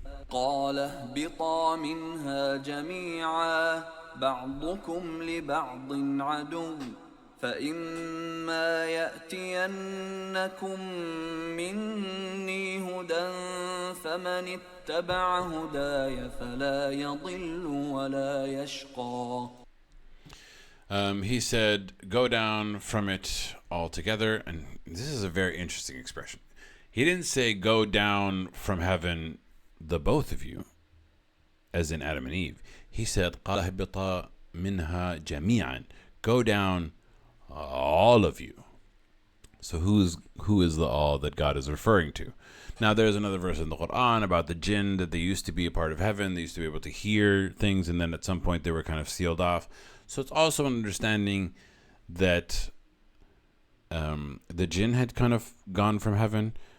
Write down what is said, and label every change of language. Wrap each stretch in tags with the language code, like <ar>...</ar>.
<ar>قال اهبطا منها جميعا بعضكم لبعض عدو فإما يأتينكم مني هدى فمن اتبع هداي فلا يضل ولا يشقى.</ar> <en>He said, go down from it altogether. And this is a very interesting expression. He didn't say go down from heaven, the both of you, as in Adam and Eve. He said,</en> <ar>قَالَ اهْبِطَا مِنْهَا جَمِيعًا.</ar> <en>Go down, all of you. So who is the all that God is referring to? Now there's another verse in the Quran about the jinn, that they used to be a part of heaven. They used to be able to hear things, and then at some point they were kind of sealed off. So it's also an understanding that the jinn had kind of gone from heaven.</en>